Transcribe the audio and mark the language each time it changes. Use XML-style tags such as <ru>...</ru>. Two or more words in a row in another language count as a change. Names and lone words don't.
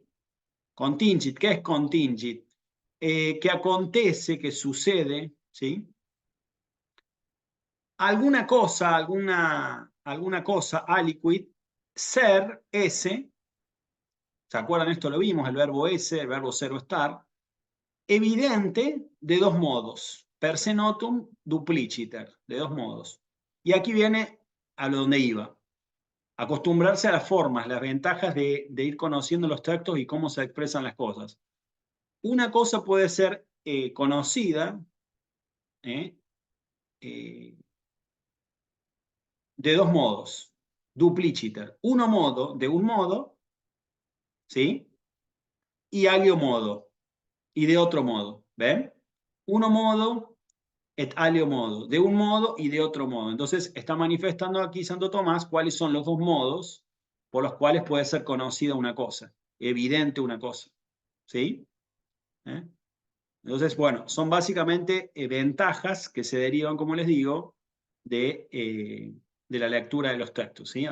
<es>Contingit, ¿qué es contingit? Que acontece, que sucede, ¿sí? Alguna cosa, aliquid, ser, ese, ¿se acuerdan? Esto lo vimos, el verbo ese, el verbo ser o estar, evidente de dos modos,</es> <la>per se notum dupliciter,</la> <es>de dos modos. Y aquí viene a lo donde iba, acostumbrarse a las formas, las ventajas de ir conociendo los textos y cómo se expresan las cosas. Una cosa puede ser conocida de dos modos, dupliciter. De un modo, ¿sí? Y</es> <la>alio modo,</la> <es>y de otro modo, ¿ven?</es> <la>Uno modo et alio modo,</la> <es>de un modo y de otro modo. Entonces está manifestando aquí Santo Tomás cuáles son los dos modos por los cuales puede ser conocida una cosa, evidente una cosa, ¿sí? Entonces, bueno, son básicamente ventajas que se derivan, como les digo, de la lectura de los textos, ¿sí?</es>